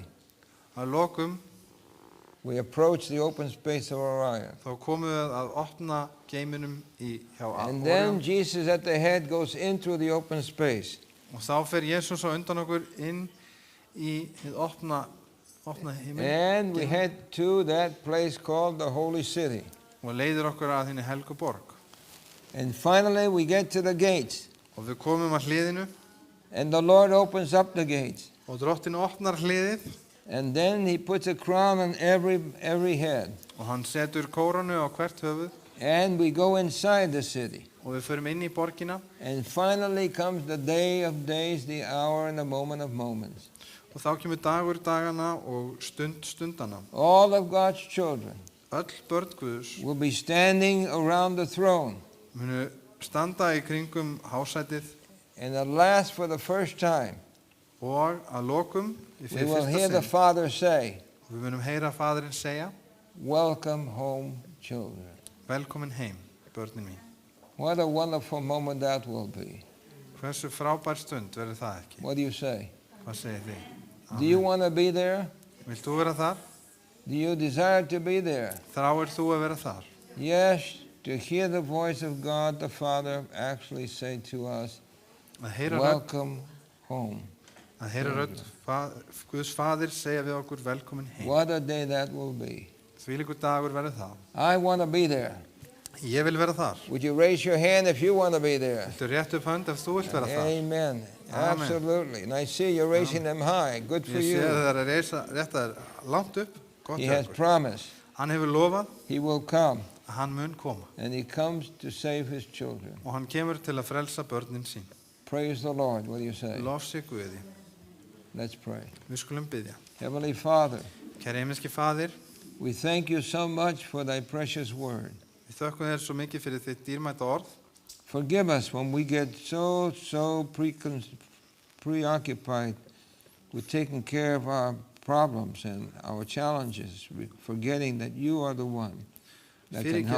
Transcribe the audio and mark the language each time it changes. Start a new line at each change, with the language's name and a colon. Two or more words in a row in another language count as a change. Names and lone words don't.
Icelandic: Að lokum
English: we approach the open space of Orion.
Icelandic: þá komum við að opna geiminum hjá
English: And then Orion. Jesus at the head goes into the open space.
Icelandic: Og þá fer Jesús á undan okkur inn í hið opna himin
English: And we head to that place called the Holy City.
Icelandic: og leiðir okkur að henni helgu borg.
English: And finally, we get to the gates.
Icelandic: Og við komum að hliðinu
English: And the Lord opens up the gates.
Icelandic: og drottin opnar hliðið
English: And then He puts a crown on every head.
Icelandic: og hann setur kórónu á hvert höfuð
English: And we go inside the city.
Icelandic: og við förum inn í borgina
English: And finally comes the day of days, the hour, and the moment of moments.
Icelandic: og þá kemur dagur dagana og stundana.
English: All of God's children
Icelandic: Öll börn Guðs
English: will be standing around the throne.
Icelandic: munu standa í kringum hásætið
English: And at last, for the first time,
Icelandic: og að lokum í
English: we will hear the
Icelandic: fyrsta sinn
English: Father say,
Icelandic: við munum heyra faðirinn segja
English: "Welcome home, children."
Icelandic: velkomin heim, börnin mín.
English: What a wonderful moment that will be.
Icelandic: Hversu frábær stund verður það ekki?
English: What do you say?
Icelandic: Hvað segir þið?
English: Do you want to be there?
Icelandic: Vilt þú vera þar?
English: Do you desire to be there?
Icelandic: Þráir þú að vera þar?
English: Yes, to hear the voice of God the Father actually say to us,
Icelandic: Að heyra rödd,
English: "Welcome home."
Icelandic: Guðs faðir segja við okkur velkomin heim.
English: What a day that will be.
Icelandic: Þvílíkur dagur verður það.
English: I want to be there.
Icelandic: Ég vil vera þar.
English: Would you raise your hand if you want to be there?
Icelandic: Viltu rétt upp hönd ef þú vilt vera þar?
English: Amen.
Icelandic: Amen.
English: Absolutely. And I see you're raising them high. Good for
Icelandic: Ég sé
English: you.
Icelandic: það að reysa rétt að langt upp. Gott
English: He
Icelandic: hjá
English: has
Icelandic: ykkur.
English: promised
Icelandic: Hann hefur lofað
English: he will come,
Icelandic: að hann mun koma
English: and he comes to save his children.
Icelandic: og hann kemur til að frelsa börnin sín.
English: Praise the Lord. What do you say?
Icelandic: Lofsi Guði.
English: Let's pray.
Icelandic: Við skulum biðja.
English: Heavenly Father,
Icelandic: Kæri himneski Faðir,
English: we thank you so much for thy precious word.
Icelandic: við þökkum þér svo mikið fyrir þitt dýrmæta orð.
English: Forgive us when we get so preoccupied with taking care of our problems and our challenges, forgetting that you are the one that can help